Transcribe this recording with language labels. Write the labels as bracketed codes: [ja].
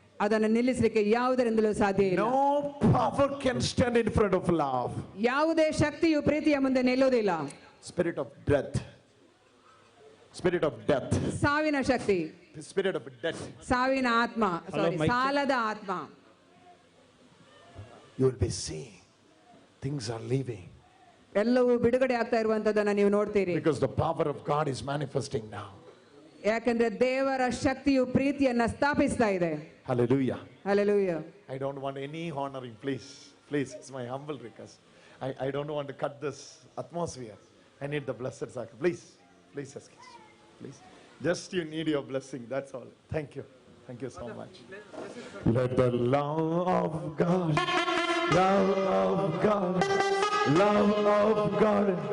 [kn] ಅದನ್ನು ನಿಲ್ಲಿಸಲಿಕ್ಕೆ ಯಾವುದರಿಂದಲೂ ಸಾಧ್ಯ ಇಲ್ಲ. [en] No power can stand in front of love. [kn] ಯಾವುದೇ ಶಕ್ತಿಯು ಪ್ರೀತಿಯ ಮುಂದೆ ನಿಲ್ಲುವುದಿಲ್ಲ. [en] Spirit of death. Spirit of death. [kn] ಸಾವಿನ ಶಕ್ತಿ, [en] The spirit of death. [kn] ಸಾವಿನ ಆತ್ಮ, Mike. ಸಾಲದ ಆತ್ಮ. [en] You will be seeing things are leaving. [kn] ಎಲ್ಲವೂ ಬಿಡುಗಡೆ ಆಗ್ತಾ ಇರುವಂತದನ್ನ ನೀವು ನೋಡ್ತೀರಿ. [en] Because the power of God is manifesting now. [kn] ಯಾಕಂದ್ರೆ ದೇವರ ಶಕ್ತಿಯು ಪ್ರೀತಿಯನ್ನ ಸ್ಥಾಪಿಸ್ತಾ ಇದೆ. [en] Hallelujah. [kn] Hallelujah. [en] I don't want any honoring, please. Please, it's my humble request. I don't want to cut this atmosphere. I need the blessed sacrament. Please, please, excuse me. Please. Just you need your blessing, that's all. Thank you. Thank you so much. Let the love of God, love of God, love of God.